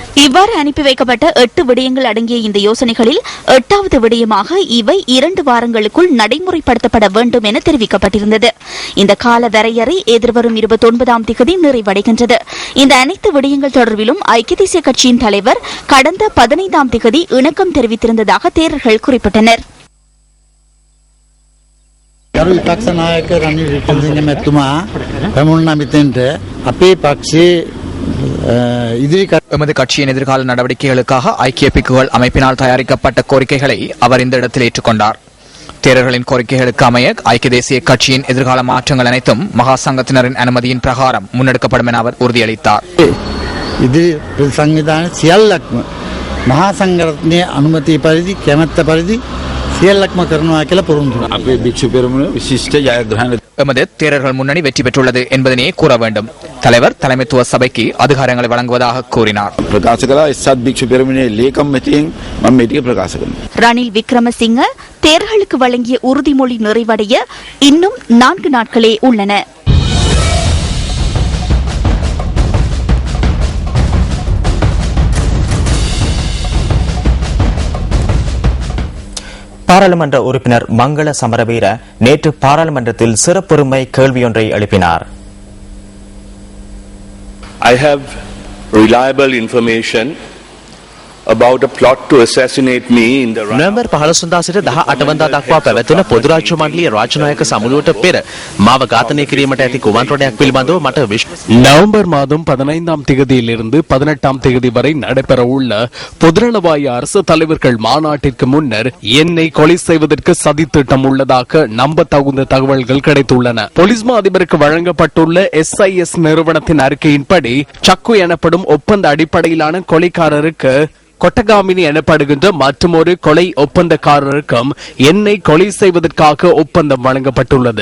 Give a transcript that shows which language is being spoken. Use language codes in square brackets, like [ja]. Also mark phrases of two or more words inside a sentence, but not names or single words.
[ta] இவ்வாறு அனுப்பி வைக்கப்பட்ட 8 விடயங்கள் அடங்கிய இந்த யோசனைகளில் 8வது விடயமாக இவை 2 வாரங்களுக்குள் நடைமுறைப்படுத்தப்பட வேண்டும் என தெரிவிக்கப்பட்டிருந்தது. இந்த கால வரையறை எதிர்வரும் 29ஆம் திகதி நிறைவடைகின்றது. இந்த அனைத்து விடயங்கள் தொடர்பிலும் ஐக்கிய தேசிய கட்சியின் தலைவர் கடந்த 15ஆம் திகதி இணக்கம் தெரிவித்திருந்ததாக தேரர்கள் குறிப்பிட்டனர். [si] ගරු විපක්ෂ නායක රනිල් වික්‍රමසිංහ මැතිතුමා පැමුණුනා මෙතෙන්ට අපේ පක්ෂයේ [ta] எமது கட்சியின் எதிர்கால நடவடிக்கைகளுக்காக ஐக்கிய பிக்குகள் அமைப்பினால் தயாரிக்கப்பட்ட கோரிக்கைகளை அவர் இந்த இடத்தில் ஏற்றுக்கொண்டார். தேரர்களின் கோரிக்கைகளுக்கு அமைய ஐக்கிய தேசிய கட்சியின் எதிர்கால மாற்றங்கள் அனைத்தும் மகா சங்கத்தினரின் அனுமதியின் பிரகாரம் முன்னெடுக்கப்படும் என அவர் உறுதியளித்தார். [si] ඉදිරි සංවිධාන සියල්ලක්ම මහා සංඝරත්නයේ අනුමැතිය පරිදි කැමැත්ත පරිදි සියල්ලක්ම කරනවා කියලා පොරොන්දු වෙනවා. අපේ භික්ෂු පෙරමුණ විශිෂ්ට ජයග්‍රහණ [ta] எமது தேரர்கள் முன்னணி வெற்றி பெற்றுள்ளது என்பதனையே கூற வேண்டும். தலைவர் தலைமைத்துவ சபைக்கு அதிகாரங்களை வழங்குவதாக கூறினார். [si] ප්‍රකාශ කළා එස්සත් භික්ෂු පෙරමුණේ ලේකම් මැතියෙන් මම මේ ටික ප්‍රකාශ කරනවා. [ta] ரணில் விக்ரமசிங்க தேர்களுக்கு வழங்கிய உறுதிமொழி நிறைவடைய இன்னும் 4 நாட்களே உள்ளன. பாராளுமன்ற உறுப்பினர் மங்கள சமரவீர நேற்று பாராளுமன்றத்தில் சிறப்புரிமை கேள்வியொன்றை எழுப்பினார். [en] I have reliable information about a plot to assassinate me in the [si] නොවැම්බර් 15 සිට 18 වනදා දක්වා පැවැත්වෙන පොදු රාජ්‍ය මණ්ඩලයේ රාජනායක සමුළුවට පෙර මාව ඝාතනය කිරීමට ඇති කුමන්ත්‍රණයක් පිළිබඳව [ta] மට நவம்பர் மாதம் 15ஆம் தேதியிலிருந்து 18ஆம் தேதி வரை நடைபெறவுள்ள பொதுநலவாய அரசு தலைவர்கள் மாநாட்டிற்கு முன்னர் என்னை கொலை செய்வதற்கு சதித்திட்டம் உள்ளதாக நம்ப தகுந்த தகவல்கள் கிடைத்துள்ளன. போலீஸ் மா அதிபருக்கு வழங்கப்பட்டுள்ள SIS நிறுவனத்தின் அறிக்கையின்படி சக்கு எனப்படும் ஒப்பந்த அடிப்படையிலான கொலைக்காரருக்கு கொட்டகாமினி எனப்படுகின்ற மற்றொரு கொலை ஒப்பந்தக்காரருக்கும் என்னை கொலை செய்வதற்காக ஒப்பந்தம் வழங்கப்பட்டுள்ளது.